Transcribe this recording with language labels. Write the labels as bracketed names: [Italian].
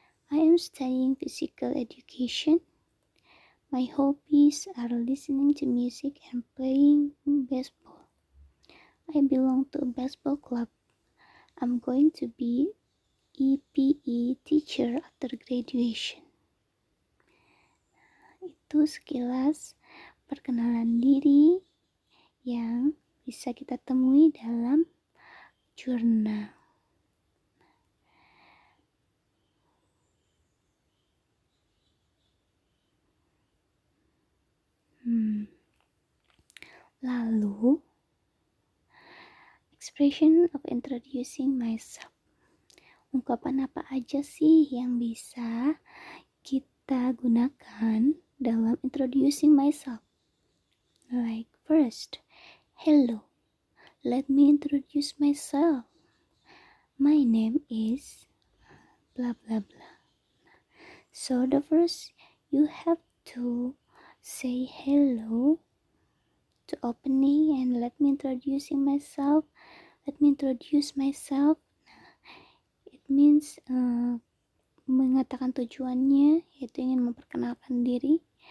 [English] I am studying physical education. My hobbies are listening to music and playing baseball. I belong to a baseball club. I'm going to be EPE teacher after graduation. [Indonesian] Itu sekilas perkenalan diri yang bisa kita temui dalam jurnal. [English] Lalu, expression of introducing myself. [Indonesian] Ungkapan apa aja sih yang bisa kita gunakan dalam [English] introducing myself? Like first, hello. Let me introduce myself. My name is blah blah blah. So the first, you have to say hello to opening and let me introduce myself. Let me introduce myself. It means [Indonesian] mengatakan tujuannya, yaitu ingin memperkenalkan diri.